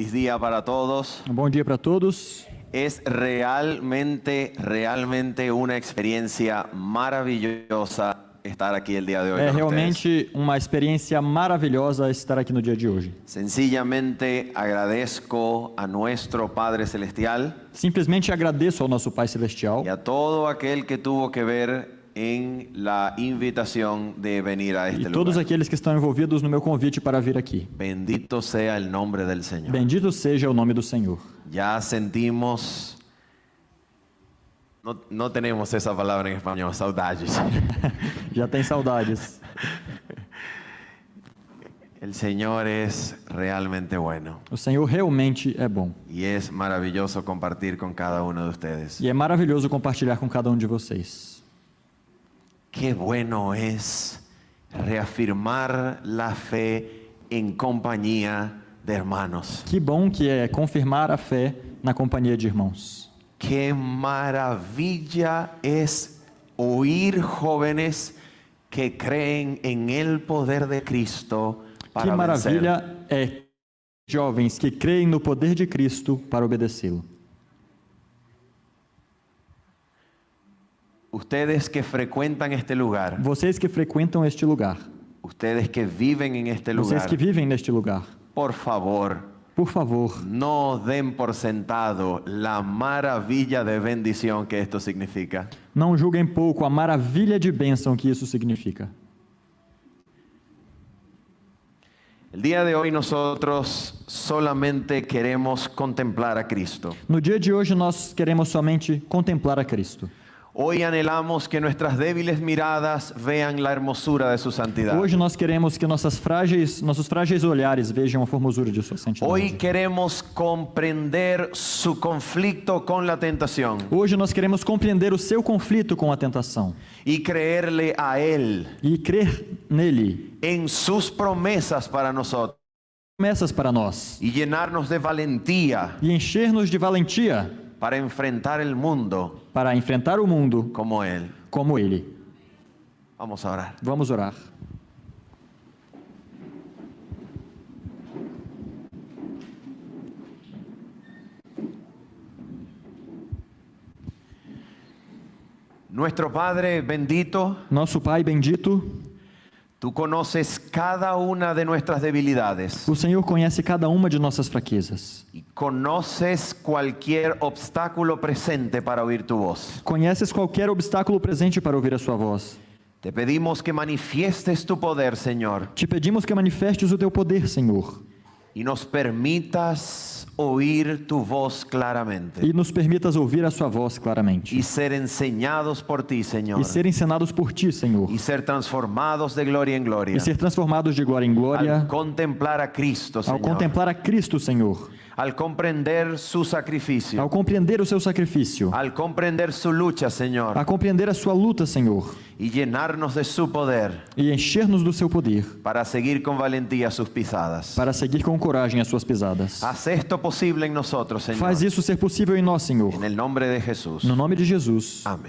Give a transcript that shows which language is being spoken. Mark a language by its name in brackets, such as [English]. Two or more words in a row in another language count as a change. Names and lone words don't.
[Spanish] día para todos. [Portuguese] Bom dia para todos. [Spanish] Es realmente una experiencia maravillosa estar aquí el día de hoy [Portuguese] É [Spanish] con [Portuguese] realmente uma experiência maravilhosa estar aqui no dia de hoje. [Spanish] ustedes. Sencillamente agradezco a nuestro Padre Celestial [Portuguese] Simplesmente agradeço ao nosso Pai Celestial [Spanish] y a todo aquel que tuvo que ver en la invitación de venir a este [Portuguese] e todos [Spanish] lugar. [Portuguese] aqueles que estão envolvidos no meu convite para vir aqui. [Spanish] Bendito sea el nombre del Señor. [Portuguese] Bendito seja o nome do Senhor. [Spanish] Ya sentimos, no tenemos esa palabra en español, saudades. [Portuguese] Já tem saudades. [Spanish] El Señor es realmente bueno [Portuguese] O Senhor realmente é bom. [Spanish] y es maravilloso compartir con cada uno de ustedes. [Portuguese] E é maravilhoso compartilhar com cada um de vocês. [Spanish] Qué bueno es reafirmar la fe en compañía de hermanos. [Portuguese] Que bom que é confirmar a fé na companhia de irmãos. [Spanish] Qué maravilla es oír jóvenes que creen en el poder de Cristo [Portuguese] Que [Spanish] para vencer. [Portuguese] maravilha é jovens que creem no poder de Cristo para obedecê-lo. [Spanish] Ustedes que frecuentan este lugar, [Portuguese] Vocês que frequentam este lugar, [Spanish] ustedes que viven en este [Portuguese] vocês [Spanish] lugar, [Portuguese] que vivem neste lugar, [Spanish] por favor, [Portuguese] por favor, [Spanish] no den por sentado la maravilla de bendición que esto significa. [Portuguese] não julguem pouco a maravilha de bênção que isso significa. [Spanish] El día de hoy nosotros solamente queremos contemplar a Cristo. [Portuguese] No dia de hoje nós queremos somente contemplar a Cristo. [Spanish] Hoy anhelamos que nuestras débiles miradas vean la hermosura de su santidad. [Portuguese] Hoje nós queremos que nossos frágeis olhares vejam a formosura de sua santidade. [Spanish] Hoy queremos comprender su conflicto con la tentación [Portuguese] Hoje nós queremos compreender o seu conflito com a tentação [Spanish] y creerle a Él [Portuguese] e crer nele, [Spanish] en sus promesas para nosotros [Portuguese] promessas para nós, [Spanish] y llenarnos de valentía [Portuguese] e encher-nos de valentia [Spanish] para enfrentar el mundo [Portuguese] para enfrentar o mundo [Spanish] como Él. [Portuguese] como Ele. [Spanish] Vamos a orar. [Portuguese] Vamos orar. [Spanish] Nuestro Padre bendito, [Portuguese] Nosso Pai bendito, [Spanish] tú conoces cada una de nuestras debilidades [Portuguese] o Senhor conhece cada uma de nossas fraquezas. [Spanish] y conoces cualquier obstáculo presente para oír tu voz. [Portuguese] Conheces qualquer obstáculo presente para ouvir a sua voz. [Spanish] Te pedimos que manifiestes tu poder, Señor, [Portuguese] Te pedimos que manifestes o teu poder, Senhor, [Spanish] y nos permitas oír tu voz claramente [Portuguese] e nos permitas ouvir a sua voz claramente. [Spanish] y ser enseñados por ti, Señor, [Portuguese] E ser ensinados por Ti, Senhor. [Spanish] y ser transformados de gloria en gloria [Portuguese] E ser transformados de glória em glória [Spanish] al contemplar a Cristo, [Portuguese] ao [Spanish] Señor, [Portuguese] contemplar a Cristo, Senhor. [Spanish] al comprender su sacrificio, [Portuguese] Ao compreender o seu sacrifício. [Spanish] al comprender su lucha, Señor, [Portuguese] A compreender a sua luta, Senhor. [Spanish] y llenarnos de su poder [Portuguese] E encher-nos do seu poder. [Spanish] para seguir con valentía sus pisadas. [Portuguese] Para seguir com coragem as suas pisadas. [Spanish] Haz esto posible en nosotros, Señor, [Portuguese] Faz isso ser possível em nós, Senhor. [Spanish] en el nombre de Jesús. [Portuguese] No nome de Jesus. [Spanish] Amén.